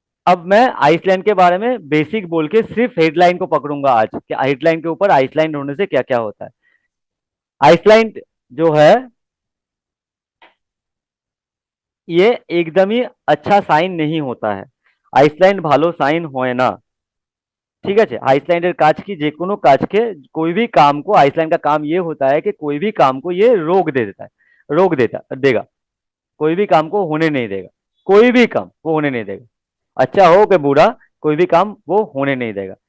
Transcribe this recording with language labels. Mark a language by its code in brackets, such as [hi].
[hi] अब मैं आइसलैंड के बारे में बेसिक बोल के सिर्फ हेडलाइन को पकड़ूंगा आज, कि हेडलाइन के ऊपर आइसलैंड होने से क्या क्या होता है। आइसलैंड जो है ये एकदम ही अच्छा साइन नहीं होता है। [bn] आइसलैंड ভালো সাইন হয় না। ঠিক আছে, আইসল্যান্ডের কাজ কি, যে কোনো কাজকে, [hi] कोई भी काम को, आइसलैंड का काम ये होता है कि कोई भी काम को ये रोक दे देता है, रोक देता देगा। कोई भी काम को होने नहीं देगा, कोई भी काम वो होने नहीं देगा, अच्छा हो कि बुरा, कोई भी काम वो होने नहीं देगा।